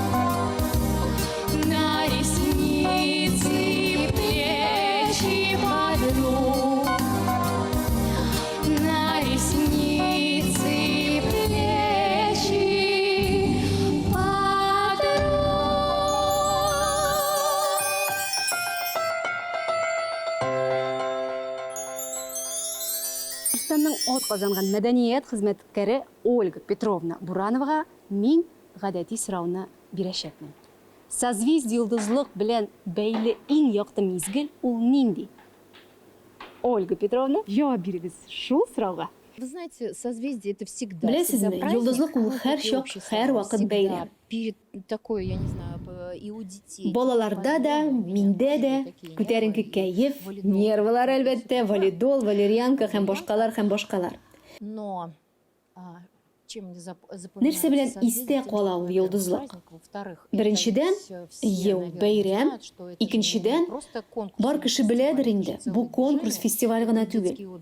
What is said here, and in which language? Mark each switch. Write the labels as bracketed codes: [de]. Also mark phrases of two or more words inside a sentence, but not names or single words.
[ru] На ресницы и плечи подруг. На ресницы и плечи подруг. [tt] Татарстанның атказанган мәдәният хезмәткәре Ольга Петровна Бурановага мин гадәти сорауны бирәчәкмен. Созвездие йолдызлык белән бәйле иң якты мизгел ул нинди? Ольга Петровна, җавап бирегез шул сорауга. [ru] Вы знаете, созвездие это всегда. [tt] Беләсезме, [ru] всегда праздник, [tt] йолдызлык ул һәр [ru] какое-то [tt] чак, [ru] общество, [tt] һәр вакыт [ru] всегда [tt] бәйрәм. [ru] Перед такой, я не знаю, и у детей. [tt] Балаларда да, миндә дә күтәренке кәеф, нервлар әлбәттә, валидол, валерьянка һәм башкалар. [ru] Но [tt] Нәрсә белән истә кала ул йолдызлык? Беренчедән, ел бәйрәм, икенчедән, бар кеше беләдер инде, бу конкурс фестиваль гына түгел.